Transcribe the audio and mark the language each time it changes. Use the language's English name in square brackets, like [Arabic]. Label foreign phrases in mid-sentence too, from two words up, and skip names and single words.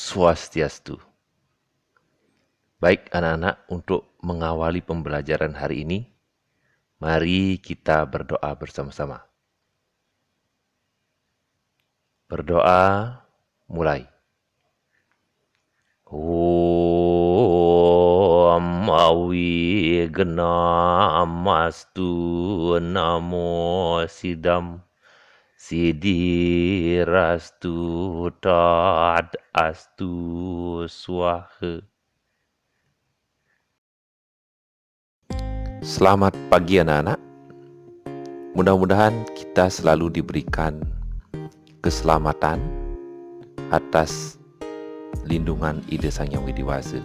[Indonesian] Swastiastu. Baik anak-anak, untuk mengawali pembelajaran hari ini, mari kita berdoa bersama-sama. Berdoa, mulai. [Sanskrit] Om awi genamastu namo sidam sidirastu tad astu swaha. [Indonesian] Selamat pagi anak-anak. Mudah-mudahan kita selalu diberikan keselamatan atas lindungan Ida Sang Hyang Widi Wasa.